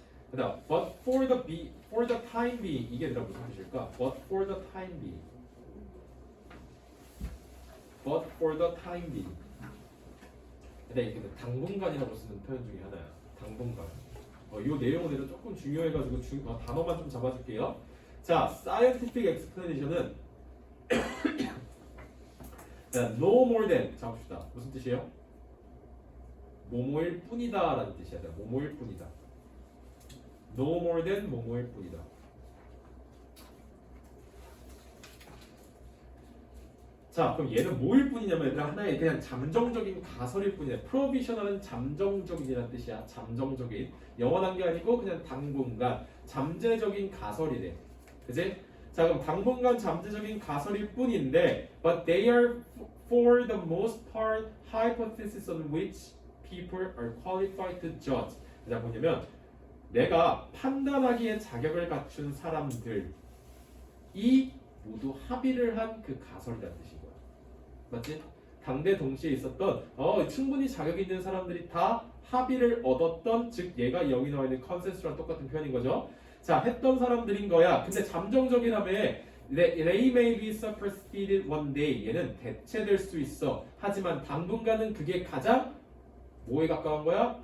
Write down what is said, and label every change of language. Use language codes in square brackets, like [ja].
[ko] 그다음, [en] but for the time being [ko] 이게 얘들아 무슨 뜻일까? [en] But for the time being. But for the time being. [ko] 근데 이게 당분간이라고 쓰는 표현 중에 하나야. 당분간. 이 내용은 조금 중요해가지고 단어만 좀 잡아줄게요. 자, scientific explanation은 [en] no more than [ko] 잡읍시다. 무슨 뜻이에요? 뭐뭐일 뿐이다라는 뜻이야. 뭐뭐일 뿐이다. [en] no more than [ko] 뭐뭐일 뿐이다. 자, 그럼 얘는 뭐일 뿐이냐면 얘들아 하나의 그냥 잠정적인 가설일 뿐이야. provisional은 잠정적인이라는 뜻이야. 잠정적인. 영원한 게 아니고 그냥 당분간 잠재적인 가설이래. 그지? 자, 그럼 당분간 잠재적인 가설일 뿐인데 [en] but they are for the most part hypotheses on which people are qualified to judge. [ko] 자, 뭐냐면 내가 판단하기에 자격을 갖춘 사람들이 모두 합의를 한 그 가설이라는 뜻인 거야. 맞지? 당대 동시에 있었던 충분히 자격 있는 사람들이 다 합의를 얻었던, 즉 얘가 여기 나와 있는 컨센서스랑 똑같은 표현인 거죠. 자, 했던 사람들인 거야. 근데 잠정적이라며 [en] they may be superseded one day. [ko] 얘는 대체될 수 있어. 하지만 당분간은 그게 가장 뭐에 가까운 거야?